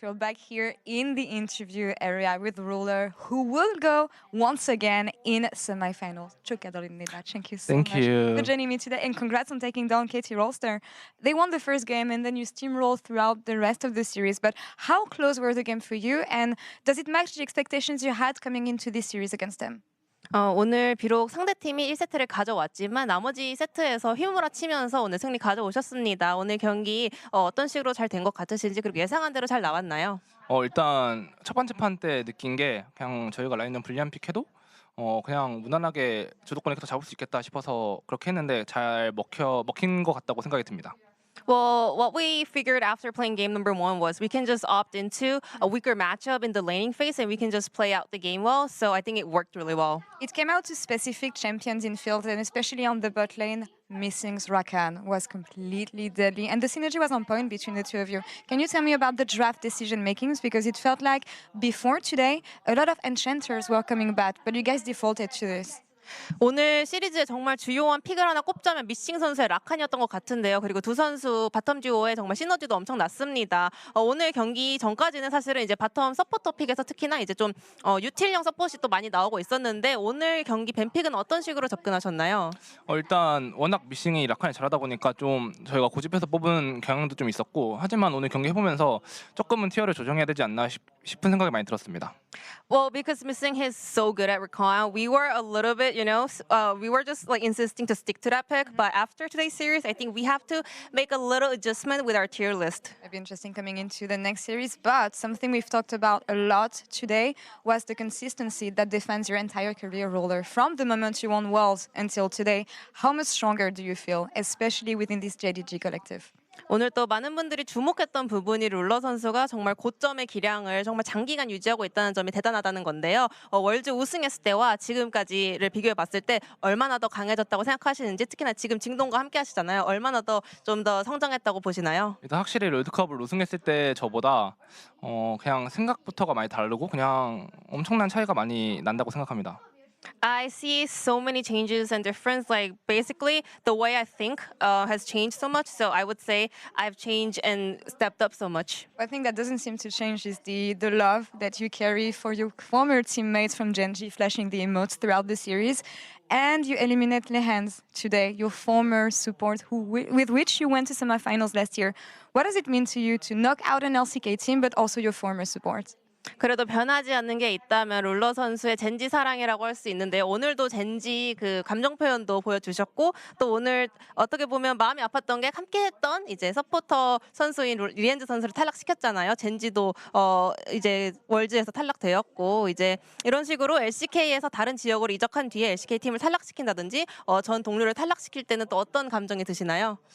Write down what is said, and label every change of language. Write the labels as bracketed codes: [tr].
[en] We're back here in the interview area with Ruler, who will go once again in semifinals. [ko] 축하드립니다. [en] Thank you so much for joining me today, and congrats on taking down KT Rolster. They won the first game, and then you steamrolled throughout the rest of the series. But how close were the game for you, and does it match the expectations you had coming into this series against them? [ko] 오늘 비록 상대팀이 1세트를 가져왔지만 나머지 세트에서 힘으로 치면서 오늘 승리 가져오셨습니다. 오늘 경기 어떤 식으로 잘 된 것 같으신지 그리고 예상한 대로 잘 나왔나요? 일단 첫 번째 판 때 느낀 게 그냥 저희가 라인전 불리한 픽해도 그냥 무난하게 주도권을 계속 잡을 수 있겠다 싶어서 그렇게 했는데 잘 먹힌 것 같다고 생각이 듭니다. [en] Well, what we figured after playing game number 1 was we can just opt into a weaker matchup in the laning phase and we can just play out the game well. So I think it worked really well. It came out to specific champions in field, and especially on the bot lane, missing's Rakan was completely deadly, and the synergy was on point between the two of you. Can you tell me about the draft decision makings? Because it felt like before today, a lot of enchanters were coming back, but you guys defaulted to this. [ko] 오늘 시리즈에 정말 주요한 픽을 하나 꼽자면 미싱 선수의 라칸이었던 것 같은데요. 그리고 두 선수 바텀 듀오의 정말 시너지도 엄청 났습니다. 오늘 경기 전까지는 사실은 이제 바텀 서포터 픽에서 특히나 이제 좀 유틸형 서폿이 또 많이 나오고 있었는데 오늘 경기 뱀픽은 어떤 식으로 접근하셨나요? 일단 워낙 미싱이 라칸이 잘하다 보니까 좀 저희가 고집해서 뽑은 경향도 좀 있었고 하지만 오늘 경기 해보면서 조금은 티어를 조정해야 되지 않나 싶은 생각이 많이 들었습니다. [en] Well, because Missing is so good at Rakan, we were a little bit, we were just like insisting to stick to that pick. But after today's series, I think we have to make a little adjustment with our tier list. It'll be interesting coming into the next series. But something we've talked about a lot today was the consistency that defends your entire career, Ruler. From the moment you won Worlds until today, how much stronger do you feel, especially within this JDG collective? [ko] 오늘 또 많은 분들이 주목했던 부분이 룰러 선수가 정말 고점의 기량을 정말 장기간 유지하고 있다는 점이 대단하다는 건데요. 월즈 우승했을 때와 지금까지를 비교해 봤을 때 얼마나 더 강해졌다고 생각하시는지 특히나 지금 징동과 함께 하시잖아요. 얼마나 더 좀 더 성장했다고 보시나요? 일단 확실히 롤드컵을 우승했을 때 저보다 그냥 생각부터가 많이 다르고 그냥 엄청난 차이가 많이 난다고 생각합니다. [en] I see so many changes and difference. Like basically, the way I think has changed so much. So I would say I've changed and stepped up so much. I think that doesn't seem to change is the love that you carry for your former teammates from Genji, flashing the emotes throughout the series. And you eliminate Lehends today, your former support with which you went to semifinals last year. What does it mean to you to knock out an LCK team, but also your former support? [ko] 그래도 변하지 않는 게 있다면 룰러 선수의 젠지 사랑이라고 할 수 있는데 오늘도 젠지 그 감정 표현도 보여주셨고 또 오늘 어떻게 보면 마음이 아팠던 게 함께했던 이제 서포터 선수인 리엔즈 선수를 탈락시켰잖아요. 젠지도 이제 월즈에서 탈락되었고 이제 이런 식으로 LCK에서 다른 지역으로 이적한 뒤에 LCK 팀을 탈락시킨다든지 전 동료를 탈락시킬 때는 또 어떤 감정이 드시나요?